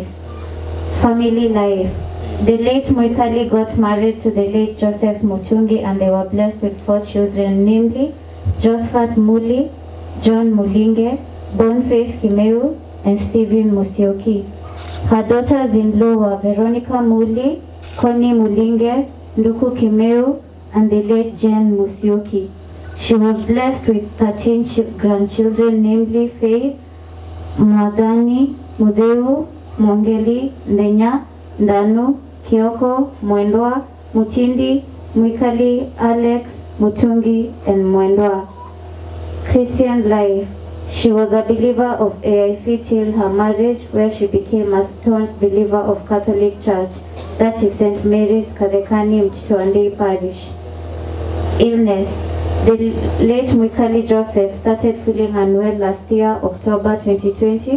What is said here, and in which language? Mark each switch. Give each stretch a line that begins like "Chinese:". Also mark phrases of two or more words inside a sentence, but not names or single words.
English: Family life. The late Mwikali got married to the late Joseph Mutungi and they were blessed with 4 children, namely Josephat Muli, John Mulinge, Boniface Kimeu, and Stephen Musioki. Her daughters-in-law were Veronica Muli, Connie Mulinge, Luku Kimeu, and the late Jane Musioki. She was blessed with 13 grandchildren, namely Faith, Mwadhani, Mudeu, Mongeli, Ndenya, Ndanu, Kioko, Mwendwa, Mutindi, Mwikali, Alex, Mutungi, and Mwendwa. Christian life. She was a believer of AIC till her marriage, where she became a staunch believer of Catholic Church, that is St. Mary's Kadekani Mtitwandei Parish. Illness. The late Mwikali Joseph started feeling unwell last year, October 2020.